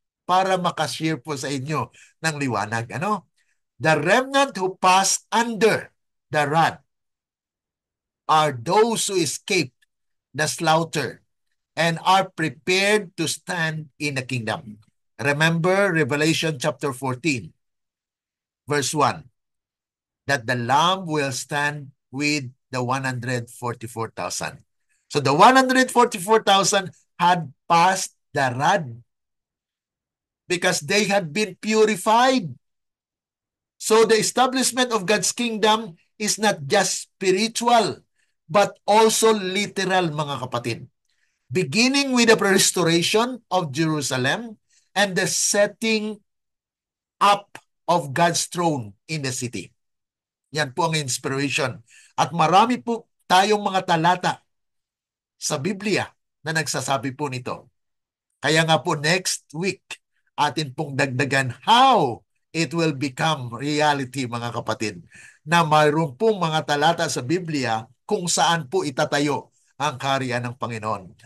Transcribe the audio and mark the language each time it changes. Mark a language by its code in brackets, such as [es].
[tl] para makashare po sa inyo ng liwanag. Ano? [en] The remnant who passed under the rod are those who escaped the slaughter and are prepared to stand in the kingdom. Remember Revelation chapter 14, verse 1, that the Lamb will stand with the 144,000. So the 144,000 had passed the rod because they had been purified. So the establishment of God's kingdom is not just spiritual, but also literal, [tl] mga kapatid. [en] Beginning with the restoration of Jerusalem and the setting up of God's throne in the city. [tl] Yan po ang inspiration. At marami po tayong mga talata sa Biblia na nagsasabi po nito. Kaya nga po next week, atin pong dagdagan [en] how it will become reality, [tl] mga kapatid, na mayroon pong mga talata sa Biblia kung saan po itatayo ang kaharian ng Panginoon.